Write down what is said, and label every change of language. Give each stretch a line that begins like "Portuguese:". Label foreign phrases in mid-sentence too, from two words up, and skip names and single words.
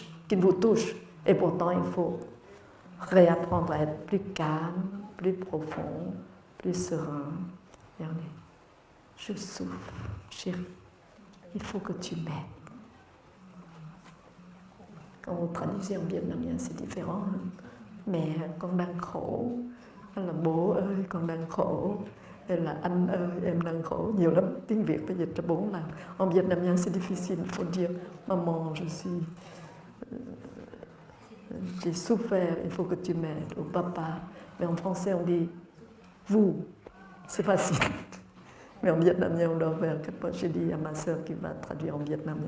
French: Et pourtant, il faut réapprendre à être plus calme, plus profond, plus serein. Je souffre, chérie, il faut que tu m'aides. Quand vous traduisez en vietnamien, c'est différent.
Vietnamese: Mẹ con đang khổ, hay là bố ơi con đang khổ, hay là anh ơi em đang khổ. Nhiều lắm, tiếng Việt phải dịch ra 4 lần.
French: En vietnamien, c'est difficile, il faut dire maman, j'ai souffert, il faut que tu m'aides, ou papa. Mais en français, on dit vous, c'est facile. Mais en vietnamien, on doit faire quelque chose. J'ai dit à ma sœur qui va traduire en vietnamien.